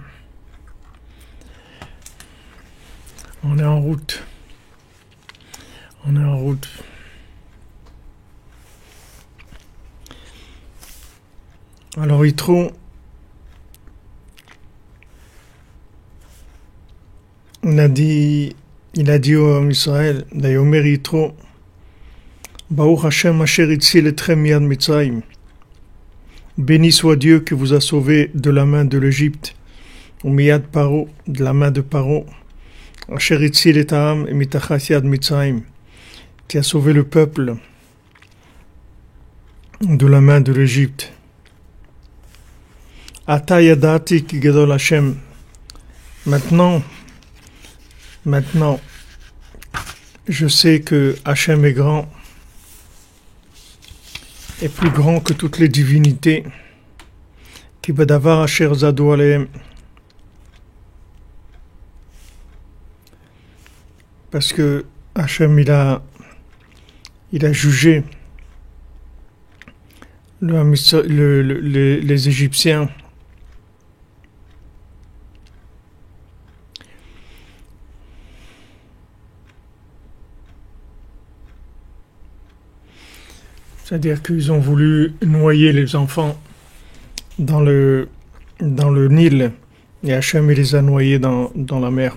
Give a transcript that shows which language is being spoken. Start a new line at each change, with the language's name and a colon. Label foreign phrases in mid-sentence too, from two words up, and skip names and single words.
French: On est en route On est en route. Alors Yitro, il a dit au Ham Israël,
Hebrew: ויאמר יתרו ברוך ה' אשר הציל אתכם מיד מצרים.
French: Béni soit Dieu qui vous a sauvé de la main de l'Égypte,
Hebrew: ומיד פרעה,
French: de la main de Paro,
Hebrew: אשר הציל את העם מתחת יד מצרים,
French: qui a sauvé le peuple de la main de l'Égypte.
Hebrew: עתה ידעתי כי גדול ה.
French: Maintenant, je sais que Hashem est grand, est plus grand que toutes les divinités.
Hebrew: כי בדבר אשר זדו עליהם.
French: Parce que Hashem, il a jugé les Égyptiens. C'est-à-dire qu'ils ont voulu noyer les enfants dans le Nil, et Hachem il les a noyés dans la mer.